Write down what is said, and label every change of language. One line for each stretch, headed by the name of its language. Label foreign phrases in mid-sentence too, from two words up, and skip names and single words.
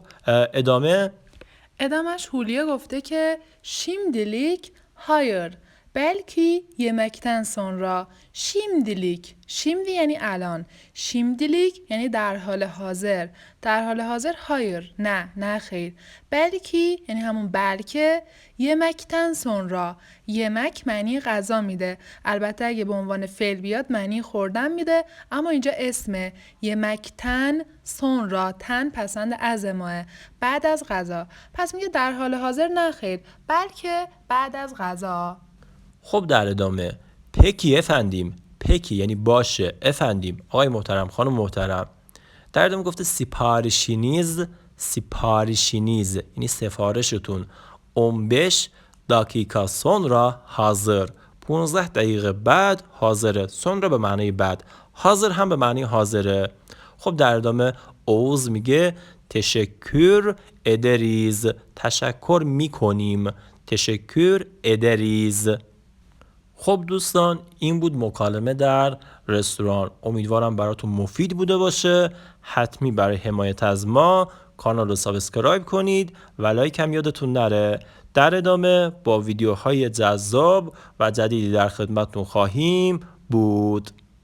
Persian: ادامش هولیا گفته که
Turkish: şimdilik hayır belki yemekten sonra şimdilik şimdi
Persian: یعنی الان şimdilik یعنی در حال حاضر در حال حاضر hayır نه خیر belki یعنی همون بلکه
Turkish: yemekten sonra
Persian: yemek معنی غذا میده البته اگه به عنوان فعل بیاد معنی خوردن میده اما اینجا اسمه
Turkish: yemekten sonra
Persian: تن پسند از ماه بعد از غذا پس میگه در حال حاضر نه خیر بلکه بعد از غذا خب در ادامه
Turkish: peki efendim
Persian: پکی یعنی باشه افندیم آقای محترم خانم محترم در ادامه گفته سیپارشینیز یعنی سفارشتون 15 دقیقه
Turkish: sonra hazır
Persian: 15 دقیقه بعد حاضره sonra به معنی بعد حاضر هم به معنی حاضره خب در ادامه اوز میگه
Turkish: teşekkür ederiz
Persian: تشکر میکنیم
Turkish: teşekkür ederiz
Persian: خب دوستان این بود مکالمه در رستوران امیدوارم براتون مفید بوده باشه حتمی برای حمایت از ما کانال رو سابسکرایب کنید و لایک هم یادتون نره در ادامه با ویدیوهای جذاب و جدیدی در خدمتتون خواهیم بود